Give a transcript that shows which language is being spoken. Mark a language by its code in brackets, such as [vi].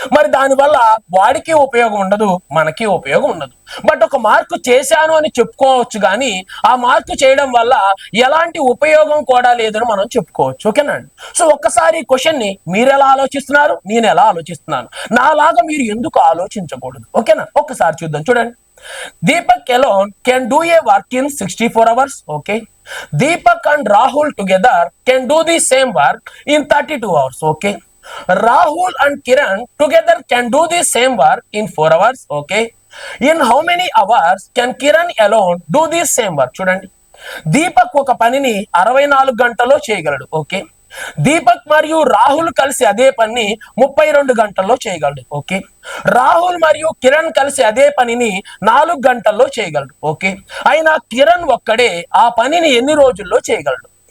[te] మరి దానివల్ల వాడికి ఉపయోగం ఉండదు, మనకి ఉపయోగం ఉండదు. బట్ ఒక మార్కు చేశాను అని చెప్పుకోవచ్చు, కానీ ఆ మార్కు చేయడం వల్ల ఎలాంటి ఉపయోగం కూడా లేదని మనం చెప్పుకోవచ్చు. ఓకేనా అండి? సో ఒక్కసారి ఈ క్వశ్చన్ ని మీరు ఎలా ఆలోచిస్తున్నారు, నేను ఎలా ఆలోచిస్తున్నాను, నాలాగా మీరు ఎందుకు ఆలోచించకూడదు? ఓకేనా? ఒక్కసారి చూద్దాం. [en] చూడండి, Deepak alone can do a work in 64 hours. Okay. Deepak and Rahul together can do the same work in 32 hours. Okay. Rahul and Kiran together can do the same work in 4 hours. Okay. In how many hours can Kiran alone do the same work? [te] చూడండి, దీపక్ ఒక పనిని 64 గంటల్లో చేయగలడు. Okay, Deepak మరియు రాహుల్ కలిసి అదే పని 32 గంటల్లో చేయగలడు. ఓకే, రాహుల్ మరియు కిరణ్ కలిసి అదే పనిని 4 గంటల్లో చేయగలడు. ఓకే, అయినా కిరణ్ ఒక్కడే ఆ పనిని ఎన్ని రోజుల్లో చేయగలడు?